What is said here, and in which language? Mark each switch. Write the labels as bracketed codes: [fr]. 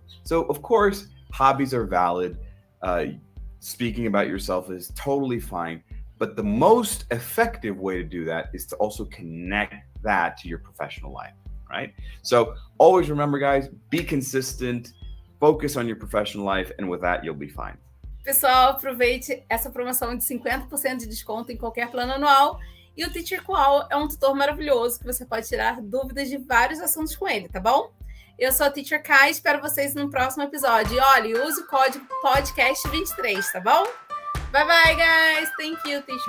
[en] So of course, hobbies are valid. Speaking about yourself is totally fine. But the most effective way to do that is to also connect that to your professional life, right? So always remember, guys, be consistent, focus on your professional life, and with that, you'll be fine. [pt] Pessoal, aproveite essa promoção de 50% de desconto em qualquer plano anual. E o Teacher Qual é um tutor maravilhoso que você pode tirar dúvidas de vários assuntos com ele, tá bom? Eu sou a Teacher Kai, espero vocês no próximo episódio. E olha, use o código podcast23, tá bom? [en] Bye bye, guys. Thank you, Teacher.